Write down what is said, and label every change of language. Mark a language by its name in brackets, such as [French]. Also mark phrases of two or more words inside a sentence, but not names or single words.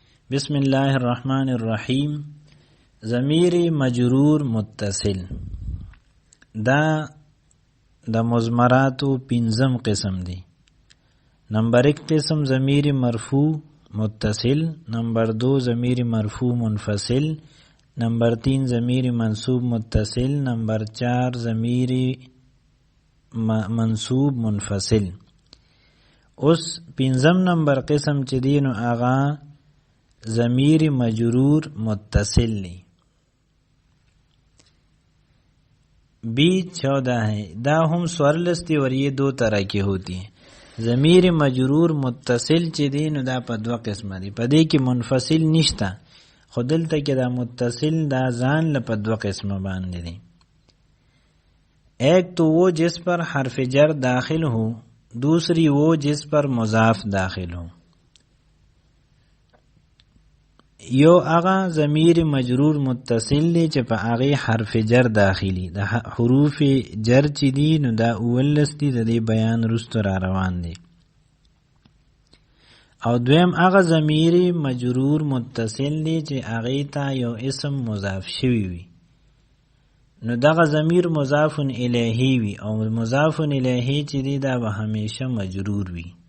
[Arabic] بسم الله الرحمن الرحیم. [Pashto] ضمیر مجرور متصل دا د مضمراتو پنځم قسم دی. نمبر 1 قسم ضمیر مرفوع متصل، نمبر 2 ضمیر مرفوع منفصل، نمبر 3 ضمیر منصوب متصل، نمبر 4 ضمیر منصوب منفصل. اوس پنځم نمبر قسم چې دی نو آغا ضمیر مجرور متصل لی. [Urdu] بیچ 14 ہے. دا ہم سورلستی اور یہ دو طرح کی ہوتی ہیں. [Pashto] ضمیر مجرور متصل چې دی نو دا په دوه قسمه دی. په دې کې منفصل نشته، خو دلته کې دا متصل دا ځان له په دوه قسمه باندې دی. [Urdu] ایک تو وہ جس پر حرف جر داخل ہو، دوسری وہ جس پر مضاف داخل ہو. [Pashto] یو اغا ضمیر مجرور متصل دی چې په هغه حرف جر داخلي. د حروف جر چې دی نو دا اولس دی، د دې بیان رستو را روان دی. او دویم اغا ضمیر مجرور متصل دی چې هغه ته یو اسم مضاف شوی وي، نو دغه ضمیر مضاف الیه وي، او مضاف الیه چې دی دا به همیشه مجرور وي.